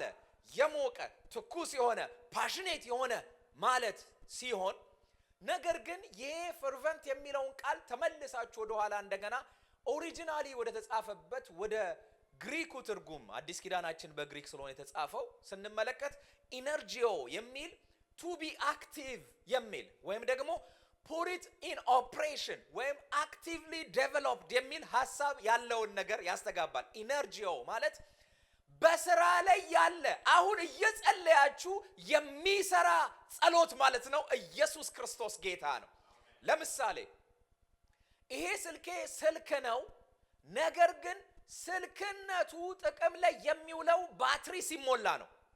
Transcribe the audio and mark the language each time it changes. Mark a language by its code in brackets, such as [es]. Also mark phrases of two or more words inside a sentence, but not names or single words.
[am] የሞቀ ትኩስ የሆነ passionate የሆነ ማለት ሲሆን ነገር ግን ይሄ fervent የሚለውን ቃል ተመልሳችሁ ወደ ኋላ እንደገና ኦሪጂናሊ ወደ ተጻፈበት ወደ ግሪኩ ትርጉም አዲስ ኪዳናችን በግሪክ ስለሆነ የተጻፈው ስንመለከት ኢነርጂዮ የሚል [en] to be [am] active የሚል ወይም ደግሞ [en] put it in operation [am] ወይም [en] actively developed [am] የሚል ሐሳብ ያለውን ነገር ያስተጋባል ኢነርጂዮ ማለት በስራ ላይ ያለ አሁን እየጸለያችሁ የሚሰራ ጸሎት ማለት ነው ኢየሱስ ክርስቶስ ጌታ ነው ለምሳሌ ይሄ ስልክ ነው ነገር ግን ስልክነቱ ጥቅም ላይ የሚውለው ባትሪ ሲሞላ ነው